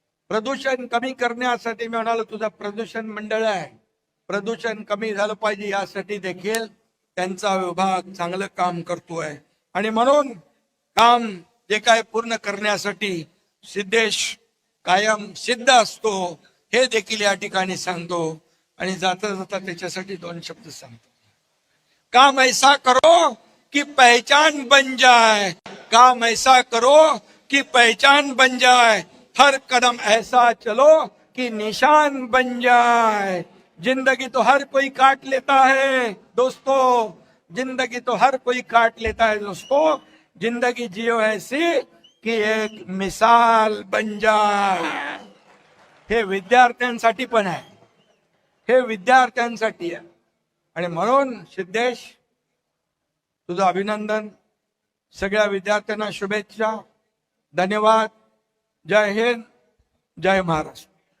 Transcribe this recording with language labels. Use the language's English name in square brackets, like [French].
[Marathi] प्रदूषण कमी करण्यासाठी मी म्हणालो, तुझं प्रदूषण मंडळ आहे, प्रदूषण कमी झालं पाहिजे यासाठी देखील त्यांचा विभाग चांगलं काम करतोय. आणि म्हणून काम जे काय पूर्ण करण्यासाठी सिद्धेश कायम सिद्ध असतो, हे देखील या ठिकाणी सांगतो. आणि जाता जाता त्याच्यासाठी 2 शब्द सांगतो. [Hindi] काम ऐसा करो कि पहचान बन जाए, काम ऐसा करो कि पहचान बन जाए, हर कदम ऐसा चलो कि निशान बन जाए. जिंदगी तो हर कोई काट लेता है दोस्तों, जिंदगी तो हर कोई काट लेता है दोस्तों, जिंदगी जियो ऐसी कि एक मिसाल बन जाए. [Marathi] हे विद्यार्थ्यांसाठी पण आहे, हे विद्यार्थ्यांसाठी आहे. आणि म्हणून सिद्धेश, तुझं अभिनंदन, सगळ्या विद्यार्थ्यांना शुभेच्छा, धन्यवाद. जय हिंद, जय महाराष्ट्र.